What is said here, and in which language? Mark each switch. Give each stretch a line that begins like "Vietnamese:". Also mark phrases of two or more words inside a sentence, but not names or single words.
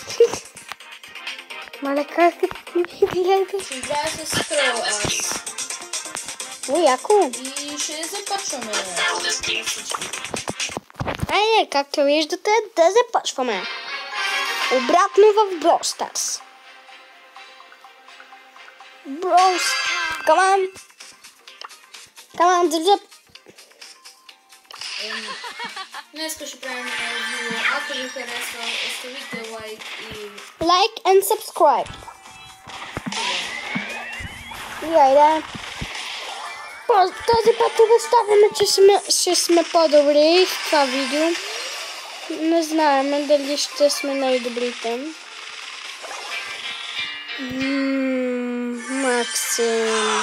Bulgarian: Мале, как ми гледа? Ще играя с Крол аз. Уи, яко. И ще започваме. Айде, както виждате, да започваме. Обратно в Brawl Stars. Brawl Stars.
English: Come on. Come on,
Bulgarian: да. Днес ще правим видео. Ако ви харесва, оставите лайк и...
English: Like and subscribe.
Bulgarian: И айде. Този път обещаваме, че ще сме по-добри в това видео. Не знаем дали ще сме най-добрите. Максим.